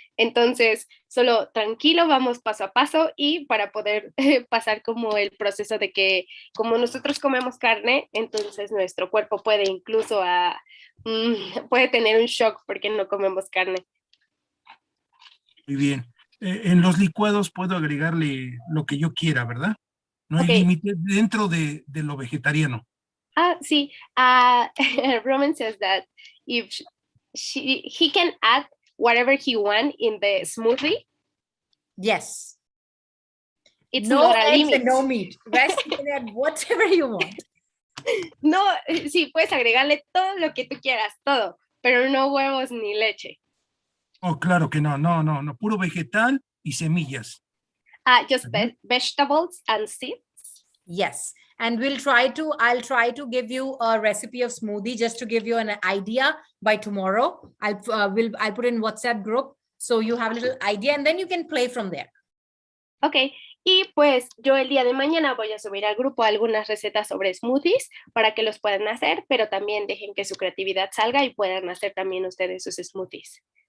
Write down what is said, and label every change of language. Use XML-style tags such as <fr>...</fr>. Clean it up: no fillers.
<es>Entonces, solo tranquilo, vamos paso a paso, y para poder pasar como el proceso de que como nosotros comemos carne, entonces nuestro cuerpo puede incluso puede tener un shock porque no comemos carne. Muy bien. En los licuados puedo agregarle lo que yo quiera, ¿verdad? No hay</es> <en>Okay.</en> <es>límite dentro de lo vegetariano. Sí.</es> <en>Roman says that if he can add whatever he wants in the smoothie. Yes. It's no not a eggs limit. And no meat. Rest, you can add whatever you want.</en> <es>No, sí, puedes agregarle todo lo que tú quieras, todo, pero no huevos ni leche. Oh, claro que no, puro vegetal y semillas.</es> <en>Just vegetables and seeds. Yes. And I'll try to give you a recipe of smoothie, just to give you an idea by tomorrow. I'll put in WhatsApp group, so you have a little idea, and then you can play from there. Okay.</en> <es>Y pues yo el día de mañana voy a subir al grupo algunas recetas sobre smoothies para que los puedan hacer, pero también dejen que su creatividad salga y puedan hacer también ustedes sus smoothies.</es>